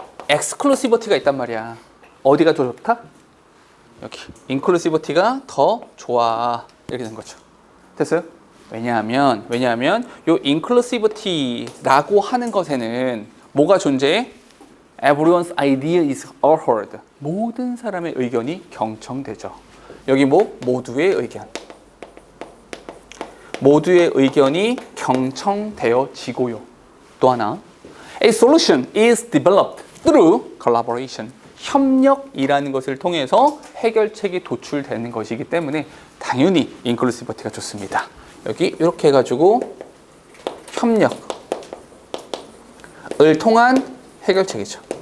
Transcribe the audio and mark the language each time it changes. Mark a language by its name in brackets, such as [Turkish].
[Korean] exclusivity가 있단 말이야. 어디가 더 좋다? 여기 inclusivity가 더 좋아. 이렇게 된 거죠. 됐어요? 왜냐하면 요 inclusivity라고 하는 것에는 뭐가 존재해? [English] Everyone's idea is heard. [Korean] 모든 사람의 의견이 경청되죠. 여기 뭐? 모두의 의견. 모두의 의견이 경청되어지고요. 또 하나, [English] A solution is developed through collaboration. [Korean] 협력이라는 것을 통해서 해결책이 도출되는 것이기 때문에 당연히 inclusivity가 좋습니다. 여기 이렇게 해가지고 협력을 통한 해결책이죠.